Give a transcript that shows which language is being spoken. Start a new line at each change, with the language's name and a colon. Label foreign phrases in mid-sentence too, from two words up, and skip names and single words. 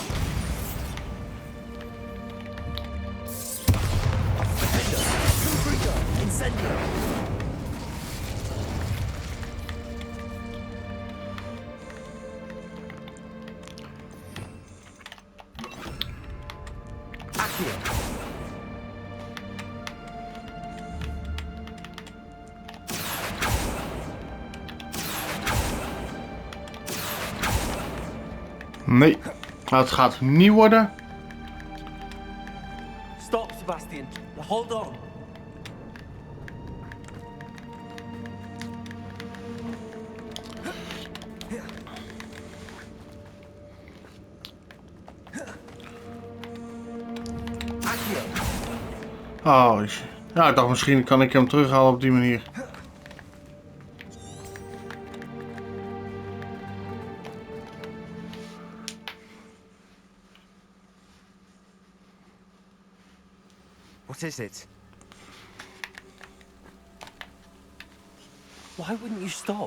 Dutch: Incendio! Accio! Nee, het gaat niet worden.
English: Stop, Sebastian. Hold on.
Dutch: Oh, ja, ik dacht misschien kan ik hem terughalen op die manier.
English: What is it? Why wouldn't you stop?